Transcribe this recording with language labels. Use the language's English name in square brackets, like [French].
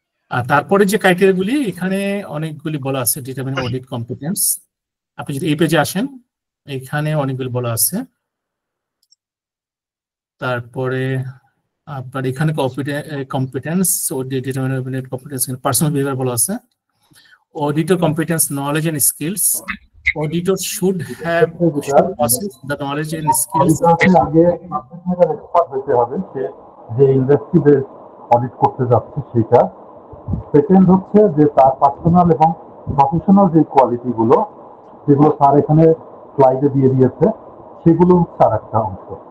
[Bangla] আর তারপরে যে ক্রাইটেরিয়াগুলি এখানে অনেকগুলি বলা আছে, ডিটারমিন অডিট কম্পিটেন্স। আপনি যদি এই পেজে আসেন, এখানে অনেকগুলি বলা আছে। তারপরে আপনার এখানে competence determine competence, personal behaviour বলা আছে। [English] Auditor competence, knowledge and skills. Auditor should possess the knowledge and skills. [Bangla] আগে এক্সপার্ট হতে হবে, সে যে ইন্ডাস্ট্রি বেস অডিট করতে যাচ্ছে সেটা। সেকেন্ড হচ্ছে যে তার পার্সোনাল এবং প্রফেশনাল যে কোয়ালিটি গুলো, যেগুলো স্যার এখানে স্লাইডে দিয়ে দিয়েছে, সেগুলো হচ্ছে আর একটা অংশ।